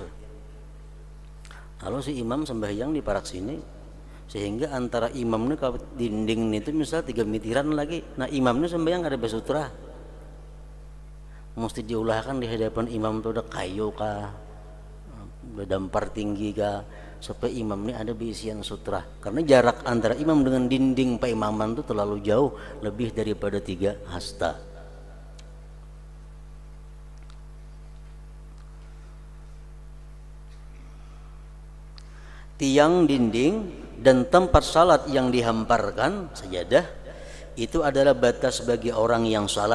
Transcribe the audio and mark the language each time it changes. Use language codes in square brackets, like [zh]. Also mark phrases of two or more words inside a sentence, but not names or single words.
[bjn] Lalu si imam sembahyang di parak sini, sehingga antara imamnya ke dinding itu misal 3 meteran lagi. Nah, imamnya sembahyang ada basutra, mesti diulahkan di hadapan imam itu ada kayu kah, ada dampar tinggi kah, supaya imam ini ada bisian sutra. [id] Karena jarak antara imam dengan dinding peimaman itu terlalu jauh, lebih daripada 3 hasta. Tiang dinding dan tempat salat yang dihamparkan sajadah itu adalah batas bagi orang yang salat.